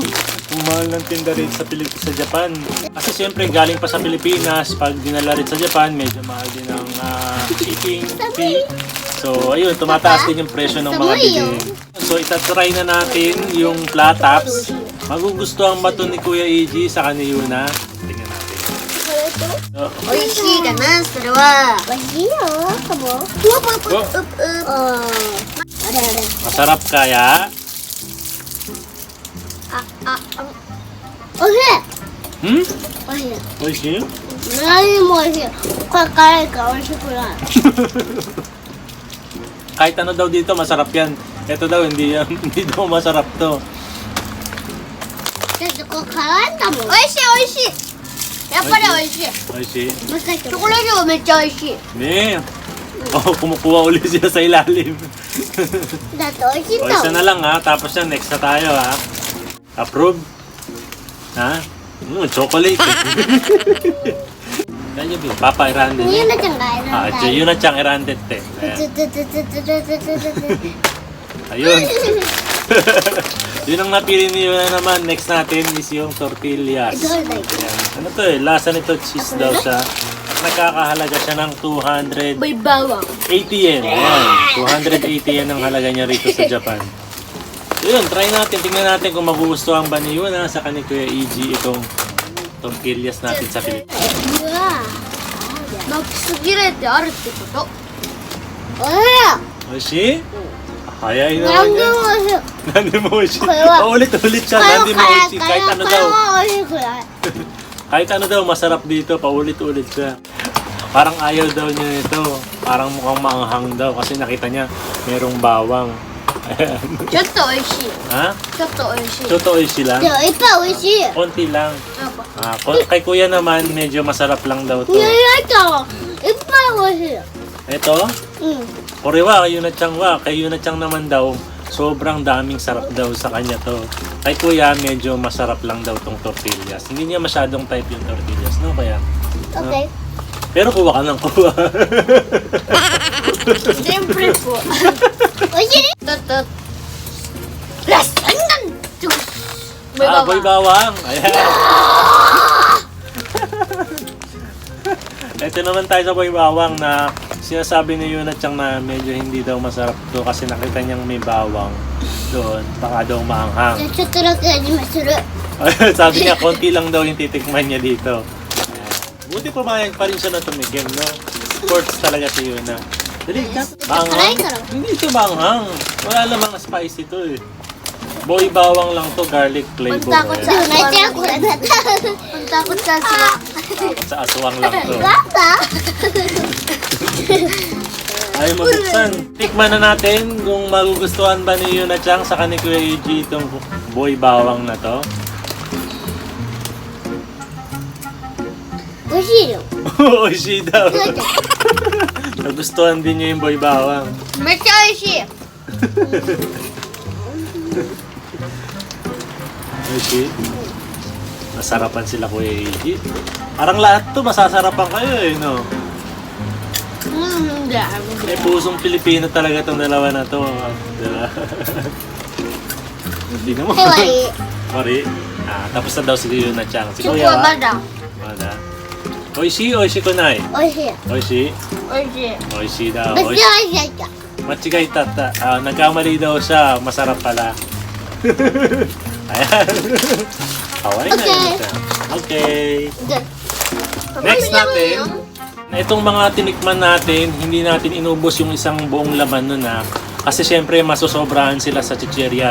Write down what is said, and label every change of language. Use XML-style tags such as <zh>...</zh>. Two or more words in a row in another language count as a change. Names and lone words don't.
<tl>Ang mahal ng tinda rin sa Japan. Kasi siyempre galing pa sa Pilipinas, pag dinala rin sa Japan, medyo mahal din ang shipping fee. So, ayun, tumataas din yung presyo ng mga bilihin. So, itatry na natin yung flat tops. Magugustuhan ba ito ni Kuya Eiji sa kaniyuna? Tingnan natin. So,</tl> <ja>美味しいかな、それは。美味しいよ、かも。あれあれ。</ja> <tl>masarap kaya?</tl> <ja>おいしい。 Hmm? おいしい。 Oishi? 何も美味しい。これ辛いから美味しくない。</ja> <tl>Kahit ano daw dito, masarap yan. Ito daw, hindi daw masarap to.</tl> <ja>だってこれ辛いんだもん。美味しい美味しい。やっぱり美味しい。 Oishi? チョコレートがめっちゃ美味しい。 Ne.</ja> <tl>Oh, kumukuha ulit sila sa ilalim.</tl> <ja>だって美味しいん</ja> <tl>O,</tl> <ja>だ</ja> <tl>isa</tl> <ja>もん。</ja> <tl>na lang ha. Tapos yan, next na tayo ha. Approve? Ha? Chocolate. Kaya yun, Papa Irande.</tl> <ja>ゆなちゃんが選んだ。ゆなちゃん選んでて.</ja> <tl>Ayan. つつつつつつつつつ。 Ayun. Yun ang napili ni Yuna naman. Next natin is yung tortillas.</tl> <ja>どれだっけ？</ja> <tl>Ayan. Ano to eh? Lasa nito cheese daw siya. Nakakahalaga siya ng 280 May bawang. yen. Ayan. 280 yen ang halaga niya rito sa Japan. Yun, try natin. Tingnan natin kung magugustuhan ba ni Yuna sa kanil Kuya Eiji itong tortillas natin sa Pilipinas.</tl> <ja>うわ。マックスギレってあるってこと？おいしい。 Oishi? Hayay なん</ja> <tl>naman</tl> <ja>で</ja> <tl>yan.</tl> <ja>も美味しい。なんでも美味しい.</ja> <tl>Kaya- Paulit-ulit siya.</tl> <ja>これはなんでも辛 Oishi. い。</ja> <tl>Kahit ano</tl> <ja>これ</ja> <tl>daw.</tl> <ja>は美味しくない。</ja> <tl>Kahit ano daw, masarap dito. Paulit-ulit siya. Parang ayaw daw niya ito. Parang mukhang maanghang daw. Kasi nakita niya merong bawang. Ayan.</tl> <ja>ちょっと美味しい。</ja> <tl>Ha?</tl> <ja>ちょっと美味しい。ちょっと美味しい</ja> <tl>lang.</tl> <ja>でもいっぱい美味しい。やっ</ja> <tl>Konti lang.</tl> <ja>ぱ。</ja> <tl>Kay kuya naman, medyo masarap lang daw to.</tl> <ja>いやいやちゃんはいっぱい美味しい。</ja> <tl>Ito,</tl> <ja>うん。これは、ゆなちゃんは.</ja> <tl>Kay Yuna-chan naman daw, sobrang daming sarap daw sa kanya to. Kay kuya, medyo masarap lang daw tong tortillas. Hindi niya masyadong type yung tortillas, no? Kaya, Okay. pero kuha ka ng kuha. Siyempre po.</tl> <ja>美味しい。だって。ラストなんて。</ja> <tl>Boy bawang. Ayan. Ito naman tayo sa boy bawang na sinasabi ni Yuna-chan na medyo hindi daw masarap to kasi nakita niyang may bawang doon. Baka daw maanghang. じゃあちょっとだけ味見する。 Sabi niya, konti lang daw yung titikman niya dito. Ayan. Buti pumayag pa rin siya na tumigim, no? Sports talaga si Yuna. Dali, Aray ka raw. Hindi ito manghang. Wala namang spicy to eh. Boy bawang lang to,</tl> <en>garlic flavor.</en> <tl>Takot sa Ayan. aswang. Nandiyan ko na. Takot sa aswang. Sa aswang lang to. Bata. Ay, mabuksan. Tikman na natin kung magugustuhan ba ni Yuna-chan sa kanil Kuya Eiji itong boy bawang na to.</tl> <ja>美味しいよ。</ja> <tl>Oishi daw. Nagustuhan din niya yung boy bawang.</tl> <ja>めっちゃ美味しい。 Oishi?</ja> <tl>Masarapan sila Kuya Eiji. Parang lahat to masasarapan kayo eh, no? Hindi. Eh, pusong Pilipino talaga tong dalawa na to. Diba? Hindi naman.</tl> <ja>かわいい。</ja> <tl>Sorry. Tapos na daw si Yuna-chan. Si</tl> <ja>チョコ</ja> <tl>Kuya</tl> <ja>は</ja> <tl>wa?</tl> <ja>まだ。</ja> <tl>Wala. Oishi? Oishi ko na eh.</tl> <ja>美味しい。 Oishi? 美味しい。</ja> <tl>Oishi daw.</tl> <ja>めっち Oishi. ゃ美味しい。間違えてた.</ja> <tl>Nagkamali daw siya. Masarap pala. Ayan. Kawaii na Okay. yun siya. Okay.</tl> <ja>で</ja> <tl>Next natin. Itong mga tinikman natin, hindi natin inubos yung isang buong laman nun kasi syempre masosobrahan sila sa chichirya.</tl>